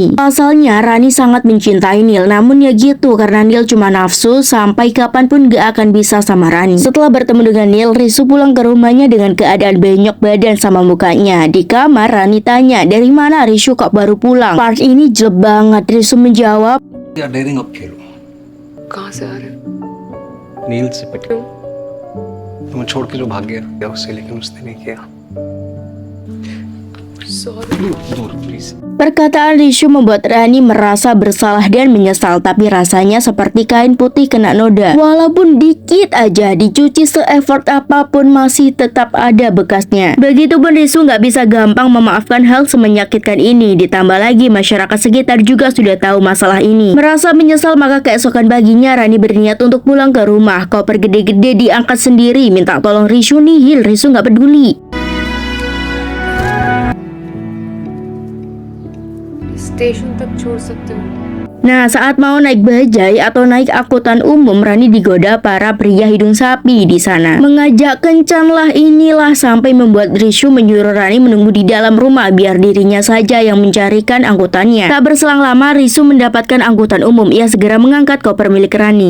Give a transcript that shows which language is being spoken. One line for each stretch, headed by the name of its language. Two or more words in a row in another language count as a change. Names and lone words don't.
Indonesian: Pasalnya Rani sangat mencintai Neil, namun ya gitu, karena Neil cuma nafsu, sampai kapanpun gak akan bisa sama Rani. Setelah bertemu dengan Neil, Risu pulang ke rumahnya dengan keadaan benyok badan sama mukanya. Di kamar, Rani tanya, dari mana Risu kok baru pulang? Part ini jelek banget. Risu menjawab,
Hindi: यार डेयरिंग अब खेलो कहाँ से आ रहे हो? नील से पिट तुम्हें छोड़ के जो भाग गया उससे, लेकिन उसने नहीं किया। दूर प्लीज।
Indonesian: perkataan Risu membuat Rani merasa bersalah dan menyesal, tapi rasanya seperti kain putih kena noda. Walaupun dikit aja dicuci, se-effort apapun masih tetap ada bekasnya. Begitupun Risu nggak bisa gampang memaafkan hal semenyakitkan ini. Ditambah lagi masyarakat sekitar juga sudah tahu masalah ini. Merasa menyesal, maka keesokan paginya Rani berniat untuk pulang ke rumah. Koper gede-gede diangkat sendiri, minta tolong Risu nihil. Risu nggak peduli.
Hindi: स्टेशन तक छोड़ सकते हो?
Indonesian: Nah, saat mau naik bajai atau naik angkutan umum, Rani digoda para pria hidung sapi di sana. Mengajak kencanlah inilah sampai membuat Risu menyuruh Rani menunggu di dalam rumah biar dirinya saja yang mencarikan angkutannya. Tak berselang lama, Risu mendapatkan angkutan umum. Ia segera mengangkat koper milik Rani.